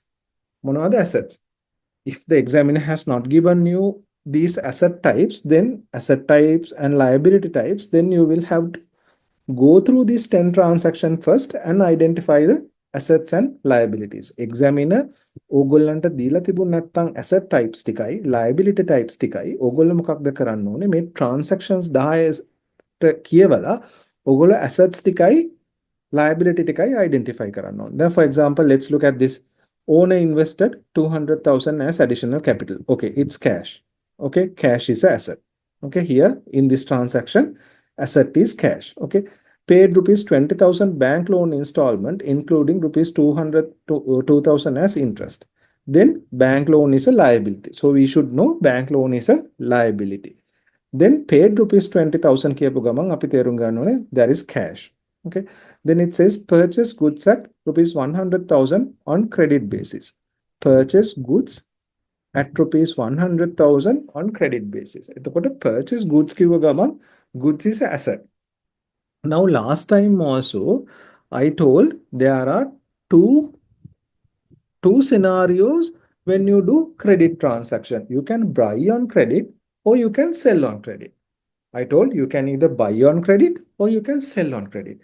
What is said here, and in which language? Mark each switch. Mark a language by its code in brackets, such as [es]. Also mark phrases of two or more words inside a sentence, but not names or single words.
[en] What are the assets? If the examiner has not given you these asset types, then asset types and liability types, then you will have to go through these 10 transactions first and identify the assets and liabilities. [si] Examiner ඕගොල්ලන්ට දීලා තිබුණ නැත්නම් [en] asset types [si] ටිකයි [en] liability types [si] ටිකයි ඕගොල්ලෝ මොකක්ද කරන්න ඕනේ මේ transactions 10ට කියවලා ඕගොල්ලෝ assets ටිකයි liability ටිකයි identify කරන්න ඕනේ. [en] Then for example, let's look at this. Owner invested 200,000 as additional capital. Okay, it's cash. Okay, cash is an asset. Okay, here in this transaction, asset is cash. Okay, paid rupees 20,000 bank loan installment, including rupees 2,000 as interest. Then bank loan is a liability. So we should know bank loan is a liability. Then paid rupees 20,000 [si] කියපු ගමන් අපි තේරුම් ගන්න ඕනේ [en] that is cash. Okay, then it says purchase goods at rupees 100,000 on credit basis. Purchase goods at rupees 100,000 on credit basis. [si] එතකොට [en] purchase goods [si] කිව්ව ගමන් [en] goods is an asset. Now, last time also, I told there are two two scenarios when you do credit transaction. You can buy on credit or you can sell on credit. I told you can either buy on credit or you can sell on credit.